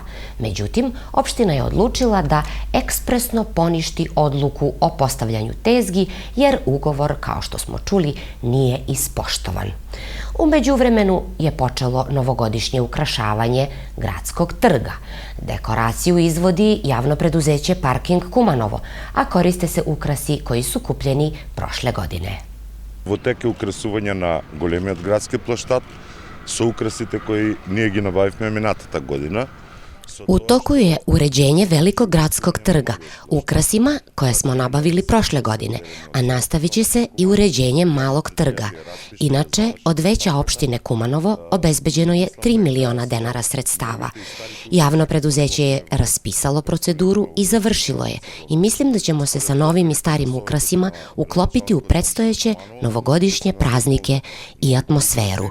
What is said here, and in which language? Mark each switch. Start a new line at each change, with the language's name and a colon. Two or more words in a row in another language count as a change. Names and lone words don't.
Serbian: Međutim, opština je odlučila da ekspresno poništi odluku o postavljanju tezgi, jer ugovor, kao što smo čuli, nije ispoštovan. U međuvremenu je počelo novogodišnje ukrašavanje gradskog trga. Dekoraciju izvodi javno preduzeće Parking Kumanovo, a koriste se ukrasi koji su kupljeni prošle godine.
Macedonian: Во тек е украсување на големиот градски плоштад со украсите кои ние ги набавивме минатата година.
Serbian: U toku je uređenje Velikog gradskog trga ukrasima koje smo nabavili prošle godine, a nastavit će se i uređenje Malog trga. Inače, od veća opštine Kumanovo obezbeđeno je 3 miliona dinara sredstava. Javno preduzeće je raspisalo proceduru i završilo je i mislim da ćemo se sa novim i starim ukrasima uklopiti u predstojeće novogodišnje praznike i atmosferu.